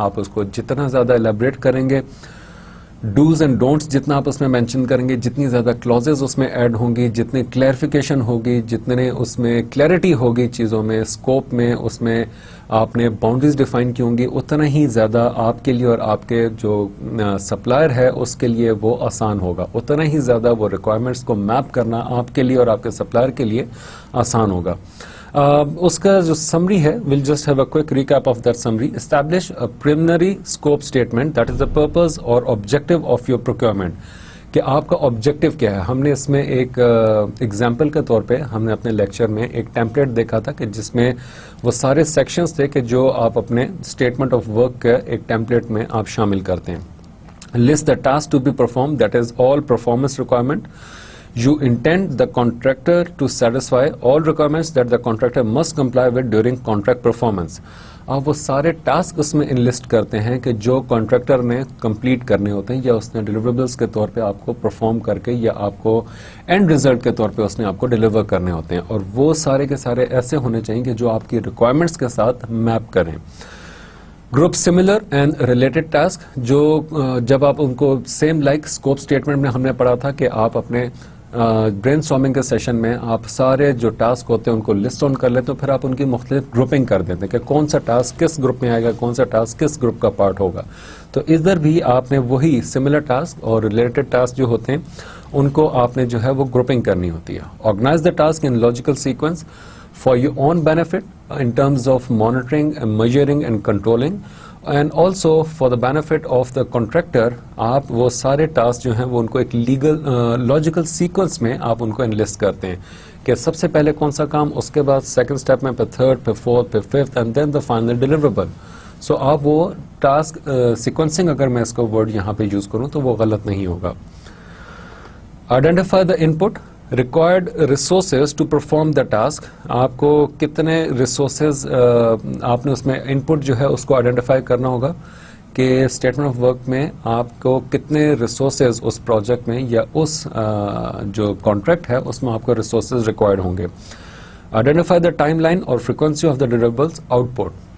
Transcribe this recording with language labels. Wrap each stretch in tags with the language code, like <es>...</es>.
<ur>آپ اس کو جتنا زیادہ ایلیبریٹ کریں گے، ڈوز اینڈ ڈونٹس جتنا آپ اس میں مینشن کریں گے، جتنی زیادہ کلوزز اس میں ایڈ ہوں گی، جتنی کلیئرفیکیشن ہوگی، جتنے اس میں کلیئرٹی ہوگی چیزوں میں، اسکوپ میں، اس میں آپ نے باؤنڈریز ڈیفائن کی ہوں گی، اتنا ہی زیادہ آپ کے لیے اور آپ کے جو سپلائر ہے اس کے لیے وہ آسان ہوگا، اتنا ہی زیادہ وہ ریکوائرمنٹس کو میپ کرنا آپ کے لیے اور آپ کے سپلائر کے لیے آسان ہوگا. اس کا جو سمری ہے</ur> <en>we'll just have a quick recap of that summary. Establish a preliminary scope statement that is the purpose or objective of your procurement.</en> <ur>کہ آپ کا آبجیکٹو کیا ہے. ہم نے اس میں ایک ایگزامپل کے طور پہ ہم نے اپنے لیکچر میں ایک ٹیمپلیٹ دیکھا تھا کہ جس میں وہ سارے سیکشنز تھے کہ جو آپ اپنے اسٹیٹمنٹ آف ورک کے ایک ٹیمپلیٹ میں آپ شامل کرتے ہیں.</ur> <en>List the task to be perform, that is all performance requirement. You intend the contractor to satisfy all requirements that the contractor must comply with during contract performance.</en> <ur>آپ وہ سارے ٹاسک اس میں انلسٹ کرتے ہیں کہ جو کانٹریکٹر نے کمپلیٹ کرنے ہوتے ہیں یا اس نے ڈیلیوریبلس کے طور پہ آپ کو پرفارم کر کے یا آپ کو اینڈ ریزلٹ کے طور پہ اس نے آپ کو ڈیلیور کرنے ہوتے ہیں, اور وہ سارے کے سارے ایسے ہونے چاہیے کہ جو آپ کی ریکوائرمنٹس کے ساتھ میپ کریں.</ur> <en>group similar and related task,</en> <ur>جو جب آپ ان کو سیم لائک اسکوپ اسٹیٹمنٹ میں ہم نے پڑھا تھا کہ آپ اپنے برین اسٹارمنگ کے سیشن میں آپ سارے جو ٹاسک ہوتے ہیں ان کو لسٹ آن کر لیتے ہیں, پھر آپ ان کی مختلف گروپنگ کر دیتے ہیں کہ کون سا ٹاسک کس گروپ میں آئے گا, کون سا ٹاسک کس گروپ کا پارٹ ہوگا. تو ادھر بھی آپ نے وہی سملر ٹاسک اور ریلیٹڈ ٹاسک جو ہوتے ہیں ان کو آپ نے جو ہے وہ گروپنگ کرنی ہوتی ہے.</ur> <en>Organize the task in logical sequence for your own benefit in terms of monitoring and measuring and controlling, and also for the benefit of the contractor.</en> <ur>آپ وہ سارے ٹاسک جو ہیں وہ ان کو ایک لیگل لاجیکل سیکوینس میں آپ ان کو انلسٹ کرتے ہیں کہ سب سے پہلے کون سا کام, اس کے بعد سیکنڈ اسٹیپ میں, پھر تھرڈ, پھر فورتھ, پھر fifth,</ur> <en>And then the final deliverable.</en> <ur>سو آپ وہ ٹاسک سیکوینسنگ اگر میں اس کو ورڈ یہاں پہ یوز کروں تو وہ غلط نہیں ہوگا.</ur> <en>Identify the input required resources to perform the task.</en> <ur>آپ کو کتنے ریسورسز آپ نے اس میں ان پٹ جو ہے اس کو آئیڈینٹیفائی کرنا ہوگا کہ اسٹیٹمنٹ آف ورک میں آپ کو کتنے ریسورسز اس پروجیکٹ میں یا اس جو کانٹریکٹ ہے اس میں آپ کو ریسورسز ریکوائرڈ ہوں گے.</ur> <en>Identify the timeline اور frequency of the deliverables output.</en>